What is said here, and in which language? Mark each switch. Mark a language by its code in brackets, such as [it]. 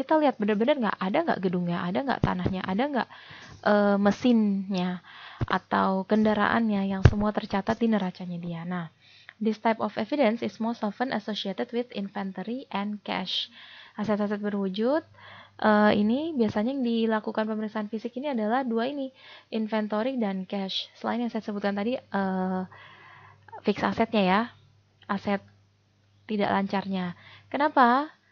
[id] Kita lihat benar-benar ada nggak gedungnya, ada nggak tanahnya, ada nggak mesinnya atau kendaraannya yang semua tercatat di neracanya dia. [en] Nah, this type of evidence is most often associated with inventory and cash. [id] Aset-aset berwujud ini biasanya yang dilakukan pemeriksaan fisik ini adalah dua ini, inventory dan cash. Selain yang saya sebutkan tadi fix asetnya ya, aset tidak lancarnya. Kenapa?